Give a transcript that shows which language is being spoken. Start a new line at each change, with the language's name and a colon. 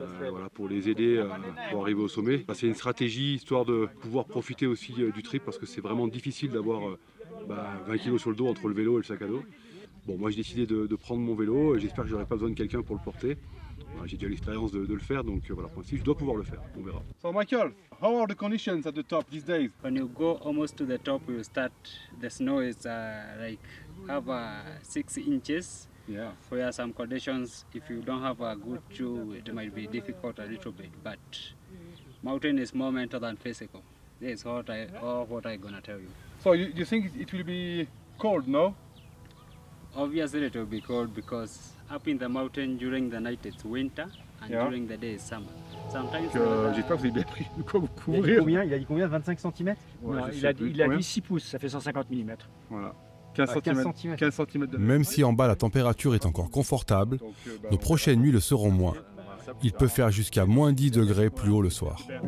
French: Voilà, pour les aider pour arriver au sommet. C'est une stratégie histoire de pouvoir profiter aussi du trip parce que c'est vraiment difficile d'avoir 20 kg sur le dos entre le vélo et le sac à dos. Bon, moi j'ai décidé de prendre mon vélo et j'espère que j'aurai pas besoin de quelqu'un pour le porter. Voilà, j'ai déjà l'expérience de le faire, donc voilà, pour l'instant je dois pouvoir le faire, on verra.
English: So Michael, how are the conditions at the top these days? When you go almost to the top, you start, the snow is like have 6 inches. Yeah. For some conditions, if you don't have a good shoe, it might be difficult a little bit. But mountain is more mental than physical. This is what I'm gonna tell you. So you think it will be cold, no? Obviously it will be cold because up in the mountain during the night it's winter and during the day it's summer. Sometimes
French: J'espère que vous avez bien pris de quoi vous Il a dit combien 25 cm? Il a dit 6 pouces, ça fait 150 mm. Voilà. 15 cm de Même si en bas la température est encore confortable, nos prochaines nuits le seront moins. Il peut faire jusqu'à moins 10 degrés plus haut le soir.